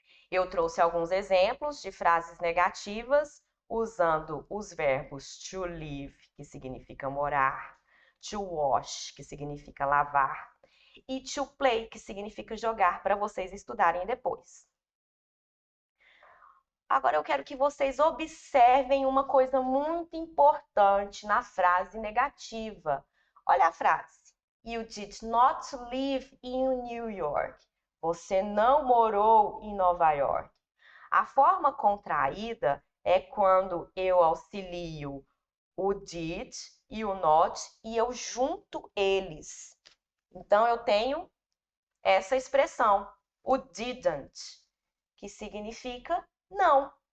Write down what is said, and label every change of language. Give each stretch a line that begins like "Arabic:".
Portuguese: Eu trouxe alguns exemplos de frases negativas usando os verbos to live, que significa morar, to wash, que significa lavar, e to play, que significa jogar, para vocês estudarem depois. Agora eu quero que vocês observem uma coisa muito importante na frase negativa. Olha a frase.
English: You did not live in New York.
Portuguese: Você não morou em Nova York. A forma contraída é quando eu auxilio o did e o not e eu junto eles. Então, eu tenho essa expressão, o didn't, que significa não.